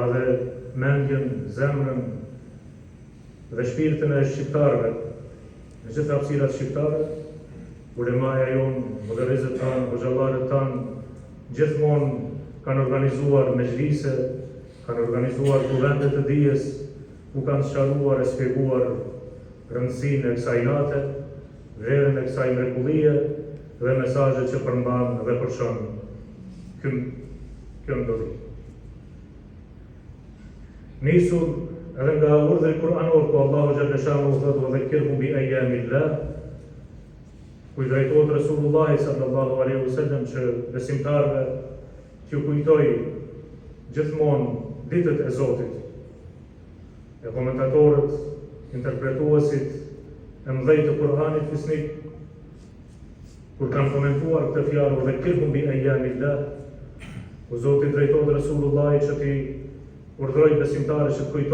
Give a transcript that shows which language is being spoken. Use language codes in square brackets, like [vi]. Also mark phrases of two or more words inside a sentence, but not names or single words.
[sq] dhe mendjen, zemrën dhe shpirtin e shqiptarëve, në gjithë hapësirat shqiptare, ulemaja jonë, moderizët tanë, hoxhallarët tanë, gjithmonë kanë organizuar mezhlise, kanë organizuar kuvende të dijes, ku kanë sqaruar e shpjeguar rëndësinë e kësaj nate, vlerën e kësaj mrekullie dhe mesazhet që përmban dhe përshon kjo ndodhi. Nisur edhe nga urdhri kuranor ku Allahu [ar] جل شأنه [sq] thotë [ar] وذكرهم بأيام الله, [sq] ku i drejtohet Resulullahi [ar] صلى الله عليه وسلم [sq] që besimtarëve t'ju kujtoj gjithmonë ditët e Zotit. E komentatorët, interpretuesit e mëdhej të Kur'anit fisnik, kur kanë komentuar këtë fjalë [ar] وذكرهم بأيام الله, [sq] ku Zoti drejtohet Resulullahi që t'i urdhroi besimtarët që të kujtojnë